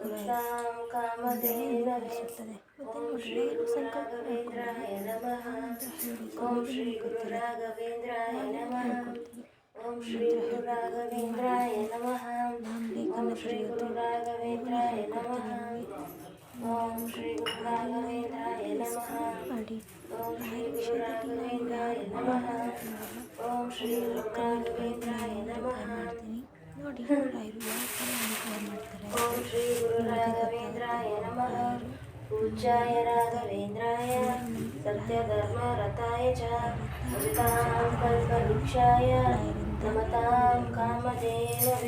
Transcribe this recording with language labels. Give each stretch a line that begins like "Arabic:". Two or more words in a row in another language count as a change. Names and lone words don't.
Kannada: ಅನಿಸುತ್ತದೆ ಮತ್ತು ನೋಡಿ ಸಂಕಲ್ಪ ಹೇಳ್ಕೊಡ್ತೀನಿ.
Sanskrit: ಓಂ ಶ್ರೀ ಗುರು ರಾಘವೇಂದ್ರಾಯ ನಮಃ. ಓಂ ಶ್ರೀ ಗುರು ರಾಘವೇಂದ್ರಾಯ ನಮಃ. ಓಂ ಶ್ರೀ ಗುರು ರಾಘವೇಂದ್ರಾಯ ನಮಃ. ಓಂ ಶ್ರೀ ಗುರು ರಾಘವೇಂದ್ರಾಯ ನಮಃ. ಓಂ ಶ್ರೀ ಗುರು ರಾಘವೇಂದ್ರಾಯ ನಮಃ.
Kannada: ನೋಡಿ ರಾಯರು ಯಾವ ಥರ ಅನುಗ್ರಹ ಮಾಡ್ತಾರೆ.
Sanskrit: ಓಂ ಶ್ರೀ ಗುರು ರಾಘವೇಂದ್ರಾಯ ನಮಃ. ಪೂಜ್ಯಾಯ ರಾಘವೇಂದ್ರಾಯ ಸತ್ಯಧರ್ಮ ರಥಾಯ ಚ ಭಜತಾಂ ಕಲ್ಪವೃಕ್ಷಾಯ ನಮತಾಂ ಕಾಮಧೇನವೇ.